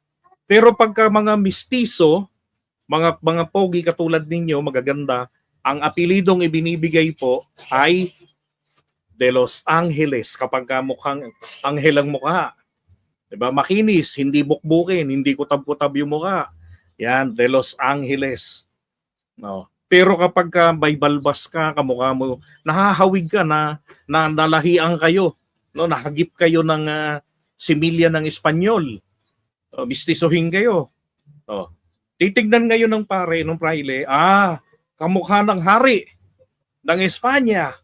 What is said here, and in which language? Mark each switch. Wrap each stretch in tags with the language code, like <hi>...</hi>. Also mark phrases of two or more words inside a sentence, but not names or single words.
<tl>Pero pagka mga mistiso, mga pogi katulad ninyo, magaganda, ang apelidong ibinibigay po ay De los Angeles, kapag mukhang anghel ang mukha. Diba? Makinis, hindi bukbukin, hindi kutab-kutab yung mukha. Yan, De los Angeles. No. Pero kapag may balbas ka, kamukha mo, nahahawig ka na nalahian kayo, no, nakagip kayo ng similya ng Espanyol. Mistisohin kayo. Titignan ngayon ng pare, ng praile, kamukha ng hari ng Espanya.</tl>